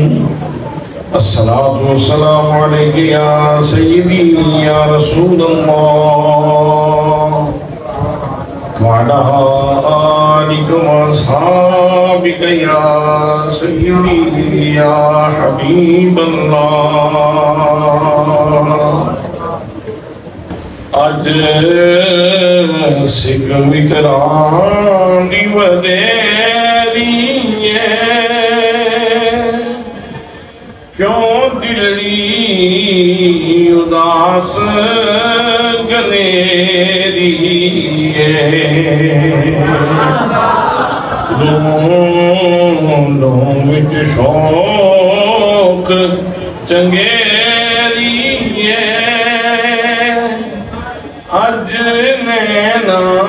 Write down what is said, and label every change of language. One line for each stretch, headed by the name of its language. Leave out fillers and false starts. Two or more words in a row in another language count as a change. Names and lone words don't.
Arabic: الصلاة والسلام عليك يا سيدي يا رسول الله وعلى آلك وأصحابك يا سيدي يا حبيب الله.
Punjabi: آج سکھ متران دی ودیری کیوں دلی اداس گلیری ہے لوں وچ شوق چنگیری ہے اج نینا